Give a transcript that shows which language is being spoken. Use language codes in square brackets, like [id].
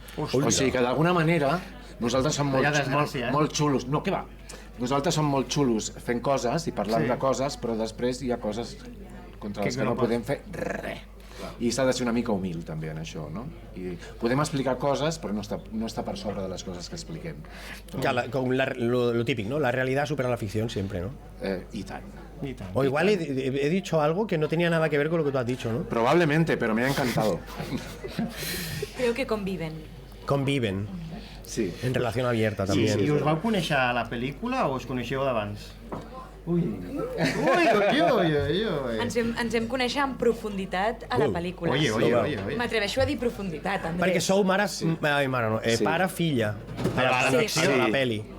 [ca] O sigui que d'alguna manera nosaltres som molt xulos. No, què va? Nosaltres som molt xulos fent coses i parlant de coses, però després hi ha coses contra les que no podem fer res. I s'ha de ser una mica humil també en això, no? I podem explicar coses, però no està per sobre de les coses que expliquem. [es] Lo típic, ¿no? La realidad supera la ficción siempre, ¿no? Y tal. O igual he dicho algo que no tenía nada que ver con lo que tú has dicho, ¿no? Probablemente, pero me ha encantado. Creo que conviven. Conviven. Sí. En relación abierta també. [ca] I us vau conèixer a la pel·lícula o us coneixeu d'abans? Ui. Ens vam conèixer en profunditat a la pel·lícula. M'atreveixo a dir profunditat, Andrés. Perquè sou pare-filla de la pel·li.